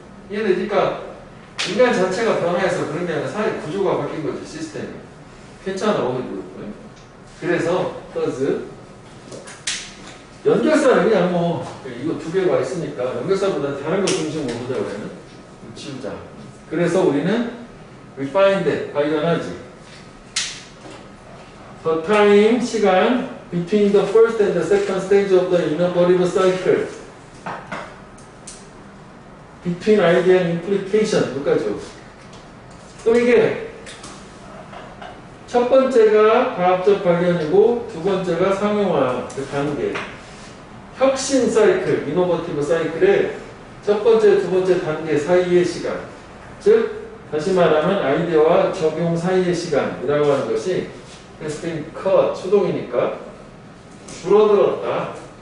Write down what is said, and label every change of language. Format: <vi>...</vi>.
<ko>이해되니까 인간 자체가 변화해서 그런 게 아니라 사회 구조가 바뀐 거지, 시스템이. 괜찮아, 어디도. 그래서 does 연결사는 그냥 뭐 이거 두 개가 있으니까 연결사보다 다른 거 중심으로 보자 우리는 지우자. 그래서 우리는</ko> <en>we find it</en> <ko>발견하지.</ko> <en>The time</en> <ko>시간</ko> <en>between the first and the second stage of the innovative cycle. Between idea and implication 여기까지.</en> <ko>또 이게 첫 번째가 과학적 발견이고 두 번째가 상용화 그 단계. 혁신 사이클, 이노버티브 사이클의 첫 번째, 두 번째 단계 사이의 시간. 즉 다시 말하면 아이디어와 적용 사이의 시간이라고 하는 것이</ko> <en>has been cut,</en> <ko>수동이니까 줄어들었다.</ko>